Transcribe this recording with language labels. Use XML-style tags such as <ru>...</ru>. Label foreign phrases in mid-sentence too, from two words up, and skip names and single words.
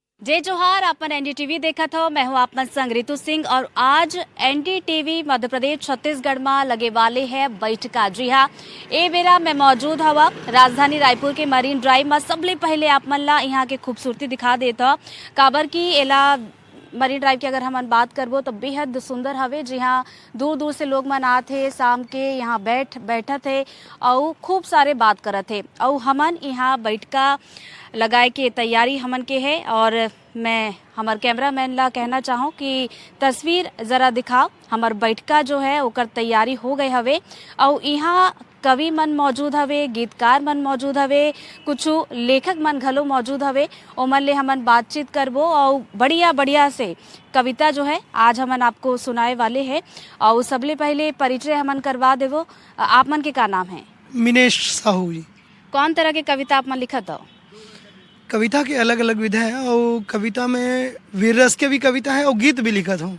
<hne>जय जोहार। अपन एनडीटीवी देखा था। मैं हूँ आपन संग रितु सिंह और आज एनडीटीवी मध्य प्रदेश छत्तीसगढ़ में लगे वाले है बैठका। जी हाँ, ए बेरा मैं मौजूद हवा राजधानी रायपुर के मरीन ड्राइव में। सबले पहले आप मन ला यहाँ के खूबसूरती दिखा देता काबर की एला मरीन ड्राइव की अगर हम बात करबो तो बेहद सुंदर हवे। जी हाँ, दूर दूर से लोग मन आते शाम के यहाँ बैठत है और खूब सारे बात करत है और हमन यहाँ बैठका लगाए के तैयारी हमन के है। और मैं हमार कैमरामैन ला कहना चाहूँ कि तस्वीर जरा दिखाओ। हमार बैठका जो है ओकर तैयारी हो गए हवे और यहाँ कवि मन मौजूद हवे, गीतकार मन मौजूद हवे, कुछ लेखक मन घलो मौजूद हवे। ओमन ले हमन बातचीत करबो और बढ़िया बढ़िया से कविता जो है आज हमन आपको सुनाए वाले हैं। और सबले पहले परिचय हमन करवा देवो। आप मन के का नाम है? मिनेश साहू जी। कौन तरह के कविता आप मन लिखत हो? कविता के अलग अलग विधा है और कविता में वीर रस के भी कविता है और गीत भी लिखत हूँ।</hne>